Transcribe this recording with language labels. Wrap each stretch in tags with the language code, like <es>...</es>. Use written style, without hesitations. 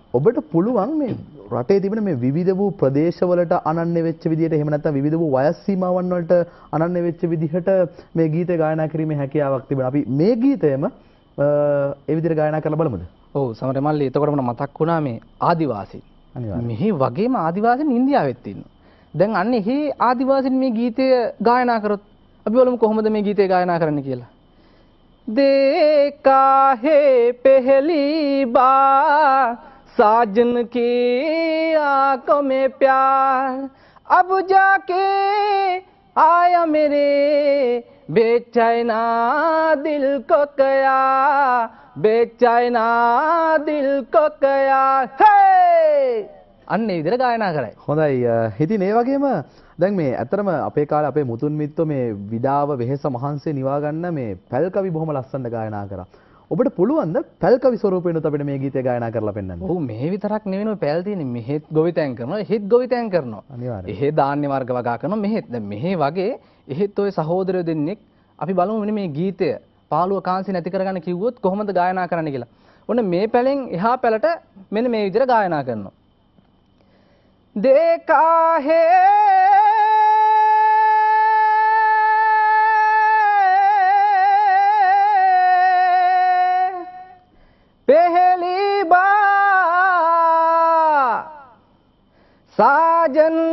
<si>ඔබට පුළුවන් මේ රටේ තිබෙන මේ විවිධ වූ ප්‍රදේශවලට අනන්‍ය වෙච්ච විදිහට එහෙම නැත්නම් විවිධ වූ වයස් සීමාවන් වලට අනන්‍ය වෙච්ච විදිහට මේ ගීතය ගායනා කිරීමේ හැකියාවක් තිබෙනවා. අපි මේ ගීතයම ඒ විදිහට ගායනා කරලා බලමුද? ඔව් සමහර මල්ලි එතකොට මට මතක් වුණා මේ ආදිවාසී. අනිවාර්යයෙන්. මෙහි වගේම ආදිවාසීන් ඉන්දියාවෙත් ඉන්නවා. දැන් අන්න එහි ආදිවාසීන් මේ ගීතය ගායනා කරොත් අපි බලමු කොහොමද මේ ගීතය ගායනා කරන්න කියලා.</si> <hi>देखा है पहली बार साजन की आंखों में प्यार अब जाके आया मेरे बेचैना दिल को कया बेचैना दिल को कया hey!</hi> <si>අන්න ඒ විදිහට ගායනා කරයි. හොඳයි. ඉතින් ඒ වගේම දැන් මේ ඇත්තටම අපේ කාලේ අපේ මුතුන් මිත්තෝ මේ විඩාව වෙහෙස මහන්සිය නිවා ගන්න මේ පැල්කවි බොහොම ලස්සනට ගායනා කරා. ඔබට පුළුවන්ද පැල්කවි ස්වරූපේනොත් අපිට මේ ගීතය ගායනා කරලා පෙන්වන්න? ඔව් මෙහෙ විතරක් නෙවෙයි ඔය පැල් තියෙන්නේ මෙහෙත් ගොවිතැන් කරනවා එහෙත් ගොවිතැන් කරනවා. අනිවාර්යයෙන්. එහෙ ධාන්‍ය වර්ග වගා කරනවා මෙහෙත්. දැන් මෙහෙ වගේ එහෙත් ඔය සහෝදරයෝ දෙන්නෙක් අපි බලමු මෙන්න මේ ගීතය පාළුව කාන්සි නැති කරගන්න කිව්වොත් කොහොමද ගායනා කරන්න කියලා. ඔන්න මේ පැලෙන් එහා පැලට මෙන්න මේ විදිහට ගායනා කරනවා.</si> <hi>देखा है पहली बार साजन</hi>